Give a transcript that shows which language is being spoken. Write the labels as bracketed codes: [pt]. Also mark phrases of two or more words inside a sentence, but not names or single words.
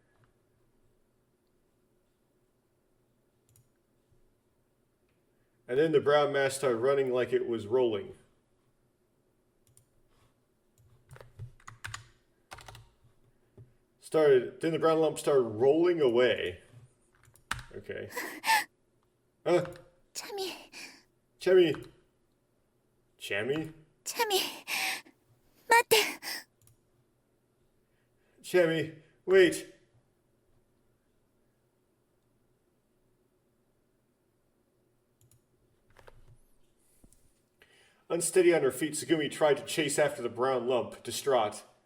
[en] And then the brown mass started running like it was rolling. Then the brown lump started rolling away. Okay. Huh? Chami. Chami. Chami? Chami. [ja] 待って。 [en] Chami, wait. Unsteady on her feet, Tsugumi tried to chase after the brown lump, distraught.